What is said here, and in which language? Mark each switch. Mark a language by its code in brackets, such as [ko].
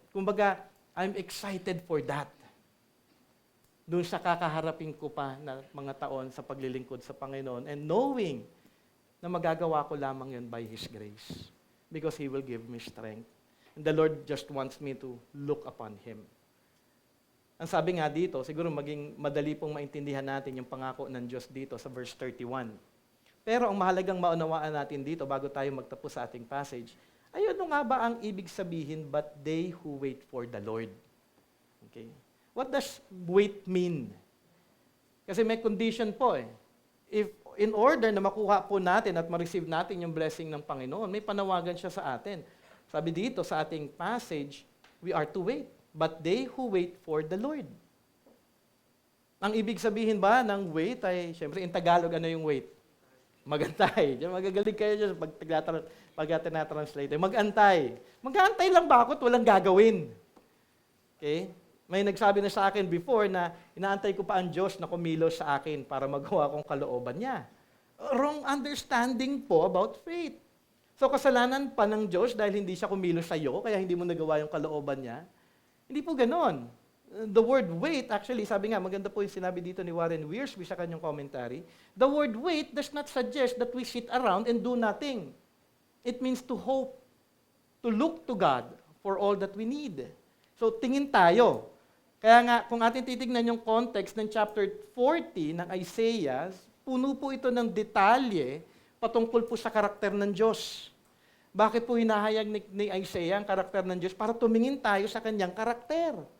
[tl] Kumbaga, [en] I'm excited for that. [tl] Doon sa kakaharapin ko pa na mga taon sa paglilingkod sa Panginoon and knowing na magagawa ko lamang yun [en] by His grace. Because He will give me strength. And the Lord just wants me to look upon Him. [tl] Ang sabi nga dito, siguro maging madali pong maintindihan natin yung pangako ng Diyos dito sa verse 31. Pero ang mahalagang maunawaan natin dito bago tayo magtapos sa ating passage, ay ano nga ba ang ibig sabihin, [en] but they who wait for the Lord? Okay. What does wait mean? [tl] Kasi may condition po eh. If in order na makuha po natin at ma-receive natin yung blessing ng Panginoon, may panawagan siya sa atin. Sabi dito sa ating passage, [en] we are to wait. But they who wait for the Lord. [tl] Ang ibig sabihin ba ng wait ay, syempre in Tagalog, ano yung wait? Magantay. Magagaling kayo dyan pag tinatranslate. Magantay. Mag-aantay lang ba ako at walang gagawin? Okay? May nagsabi na sa akin before na inaantay ko pa ang Diyos na kumilos sa akin para magawa kong kalooban niya. [en] Wrong understanding [tl] po about faith. So kasalanan pa ng Diyos dahil hindi siya kumilos sa iyo, kaya hindi mo nagawa yung kalooban niya. Hindi po ganon. [en] The word wait, actually, [tl] sabi nga, maganda po yung sinabi dito ni Warren Wiersbe sa kanyang commentary. [en] The word wait does not suggest that we sit around and do nothing. It means to hope, to look to God for all that we need. [tl] So, tingin tayo. Kaya nga, kung atin titignan yung context ng chapter 40 ng Isaiah, puno po ito ng detalye patungkol po sa karakter ng Diyos. Bakit po hinahayag ni Isaiah ang karakter ng Diyos? Para tumingin tayo sa kanyang karakter.